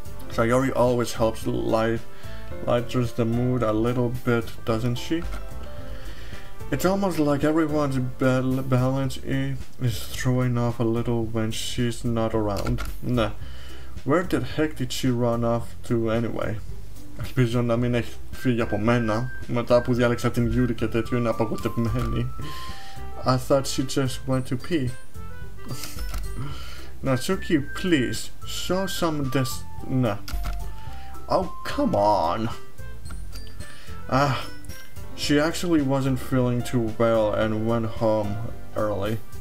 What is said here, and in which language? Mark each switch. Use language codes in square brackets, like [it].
[en] Sayori always helps lightens the mood a little bit, doesn't she? It's almost like everyone's balance is throwing off a little when she's not around. Nah. Where the heck did she run off to anyway? [el] Ελπίζω να μην έχει φύγει από μένα. Μετά που διάλεξα την Yuri και τέτοιο είναι απαγοητευμένη. [en] I thought she just went to pee. Natsuki, please, show some nah. Oh, come on. She actually wasn't feeling too well and went home early.